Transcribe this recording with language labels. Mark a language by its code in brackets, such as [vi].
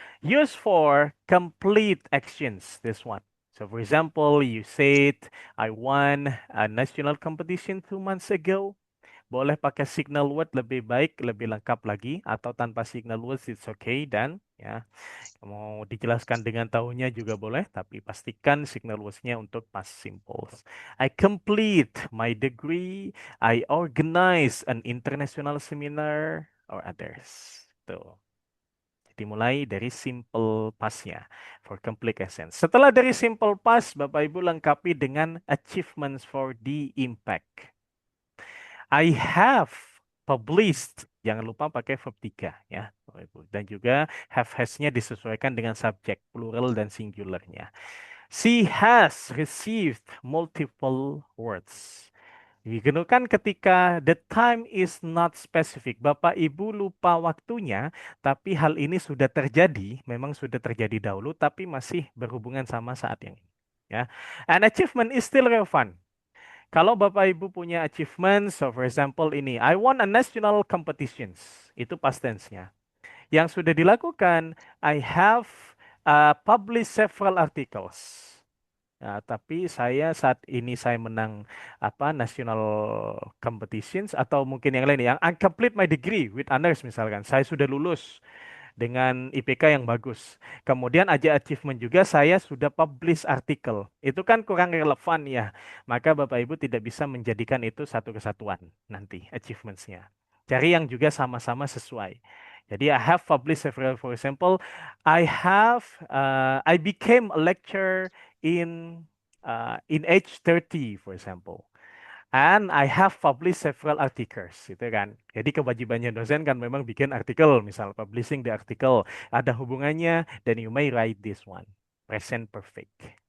[en] Use for complete actions, this one. So for example, you said, I won a national competition 2 months ago. [id] Boleh pakai signal word lebih baik, lebih lengkap lagi, atau tanpa signal words [en] it's okay, [id] dan ya mau dijelaskan dengan tahunnya juga boleh, tapi pastikan signal words-nya untuk past simples. [en] I complete my degree, I organize an international seminar, or others. [id] Tuh. Jadi mulai dari simple past-nya [en] for complete essence. [id] Setelah dari simple past, Bapak Ibu lengkapi dengan [en] achievements for the impact. I have published. [id] Jangan lupa pakai verb 3 ya, Bapak Ibu. Dan juga have has-nya disesuaikan dengan subjek, plural dan singularnya. [en] She has received multiple words. [id] Kan ketika [en] the time is not specific. [id] Bapak Ibu lupa waktunya, tapi hal ini sudah terjadi, memang sudah terjadi dahulu, tapi masih berhubungan sama saat yang ini. Ya. [en] An achievement is still relevant. [id] Kalau Bapak Ibu punya achievement, [en] so for example ini, I won a national competitions. [id] Itu past tense-nya. Yang sudah dilakukan, [en] I have published several articles. [id] Nah, tapi saat ini saya menang national competitions atau mungkin yang lain yang [en] I complete my degree with honors [id] misalkan. Saya sudah lulus dengan IPK yang bagus. Kemudian aja achievement juga saya sudah publish artikel. Itu kan kurang relevan ya. Maka Bapak Ibu tidak bisa menjadikan itu satu kesatuan nanti achievementsnya. Cari yang juga sama-sama sesuai. [en] Jadi I have published several, for example, I became a lecturer in age 30, for example. And I have published several articles, gitu kan. [id] Jadi kewajibannya dosen kan memang bikin artikel, misal [en] publishing the article, [id] ada hubungannya, [en] then you may write this one, present perfect.